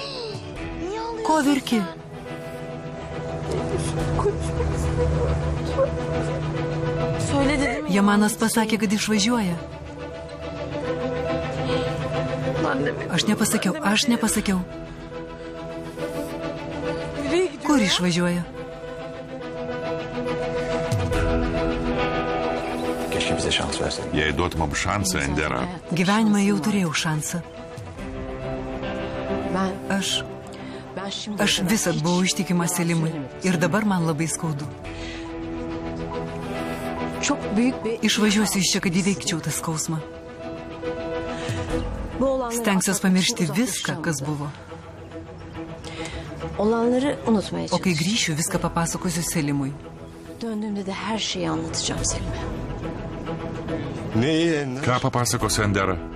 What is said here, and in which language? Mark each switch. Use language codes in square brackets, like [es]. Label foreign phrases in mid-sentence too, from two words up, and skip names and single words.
[lt] Ko verki? [tr] Söyle dedim. [lt] Jamanas pasakė, kad išvažiuoja. Aš nepasakiau. Kur išvažiuoja? [tr] Keşke bize şans verseydin. [lt] Jei duotum mums šansą, Endera, Gyvenime jau turėjau šansą. Aš visad buvau ištikimas Selimui ir dabar man labai skaudu. Išvažiuosiu iš čia, kad įveikčiau tą skausmą. Stengsiuos pamiršti viską, kas buvo. [tr] Olanları unutmaya [lt] O kai grįšiu, viską papasakosiu Selimui. [tr] Döndüğümde de her şeyi anlatacağım Selim'e. Neyi Ender? [lt] ką papasakos Endera?